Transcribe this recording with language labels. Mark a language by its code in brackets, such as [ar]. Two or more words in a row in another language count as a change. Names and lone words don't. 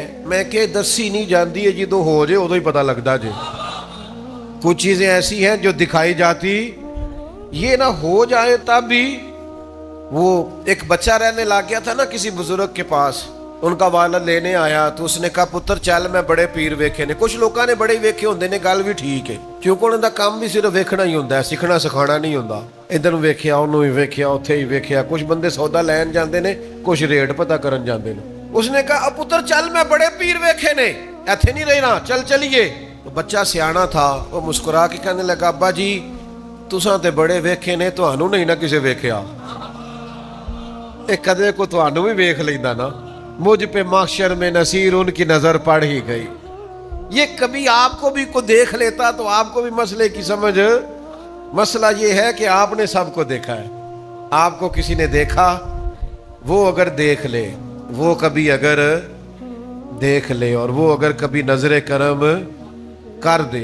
[pa] میں کہ دسی نہیں جاندی ہے, جدو ہو جائے ادو ہی پتہ لگتا جی. [ur] کچھ چیزیں ایسی ہیں جو دکھائی جاتی, یہ نہ ہو جائے تب بھی. وہ ایک بچہ رہنے لگ گیا تھا نا کسی بزرگ کے پاس, ان کا والد لینے آیا تو اس نے کہا [pa] پتر چل میں بڑے پیر ویکھے نے. کچھ لوگوں نے بڑے ویکھے ہوندے نے, گل بھی ٹھیک ہے کیونکہ انہوں دا کام بھی صرف ویکھنا ہی ہوندا ہے, سکھنا سکھانا نہیں ہوندا. ادھر ویکھیا انہوں ہی ویکھیا اوتھے ہی ویکھیا. کچھ بندے سودا لین جاندے نے, کچھ ریٹ پتہ کرن جاندے نے. اس نے کہا پتر چل میں بڑے پیر ویکھے نے, ایتھے نہیں رہنا, چل چلیے. [ur] تو بچہ سیانا تھا, وہ مسکرا کے کہنے لگا [pa] ابا جی تساں تے بڑے ویکھے نے, تہانوں نہیں نہ کسے ویکھیا. ایک کدے کو تہانوں بھی ویکھ لیندا نا. [ur] مجھ پہ محشر میں نصیر ان کی نظر پڑ ہی گئی. یہ کبھی آپ کو بھی کو دیکھ لیتا تو آپ کو بھی مسئلے کی سمجھ. مسئلہ یہ ہے کہ آپ نے سب کو دیکھا ہے, آپ کو کسی نے دیکھا, وہ اگر دیکھ لے, وہ کبھی اگر دیکھ لے, اور وہ اگر کبھی نظر کرم کر دے.